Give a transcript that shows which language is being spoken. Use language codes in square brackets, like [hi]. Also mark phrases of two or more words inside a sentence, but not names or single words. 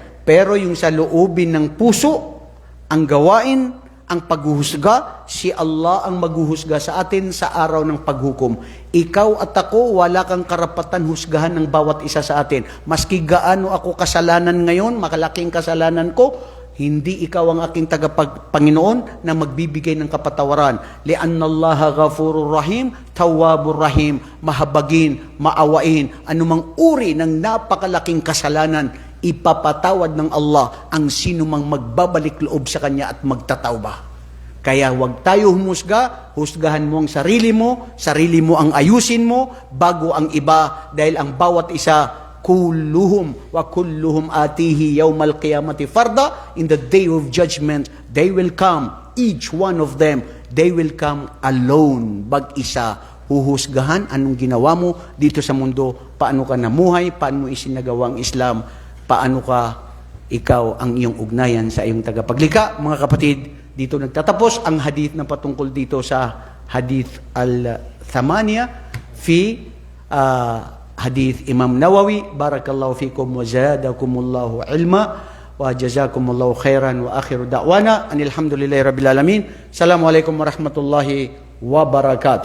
[tl] Pero yung sa loobin ng puso, ang gawain, ang paghuhusga, si Allah ang maghuhusga sa atin sa araw ng paghukom. Ikaw at ako, wala kang karapatan husgahan ng bawat isa sa atin. Maski gaano ako kasalanan ngayon, makalaking kasalanan ko, hindi ikaw ang aking tagapagpanginoon na magbibigay ng kapatawaran. [ar] لأن الله غفور رحيم، تواب رحيم, [tl] mahabagin, maawain, anumang uri ng napakalaking kasalanan, ipapatawad ng Allah ang sinumang magbabalik loob sa Kanya at magtatawba. Kaya huwag tayo humusga, husgahan mo ang sarili mo ang ayusin mo bago ang iba, dahil ang bawat isa, [ar] كلهم وكلهم آتيه يوم القيامة فردا, [en] in the day of judgment, they will come, each one of them, they will come alone, [tl] bag-isa. Huhusgahan anong ginawa mo dito sa mundo, paano ka namuhay, paano mo isinagawa ang Islam, paano ka ikaw ang iyong ugnayan sa iyong tagapaglikha. Mga kapatid, dito nagtatapos ang hadith na patungkol dito sa [ar] حديث الثمانية في حديث [tl] Imam Nawawi. [ar] بارك الله فيكم وزادكم الله علما وجزاكم الله خيرا وآخر دعوانا أن الحمد لله رب العالمين. السلام عليكم ورحمة الله وبركاته.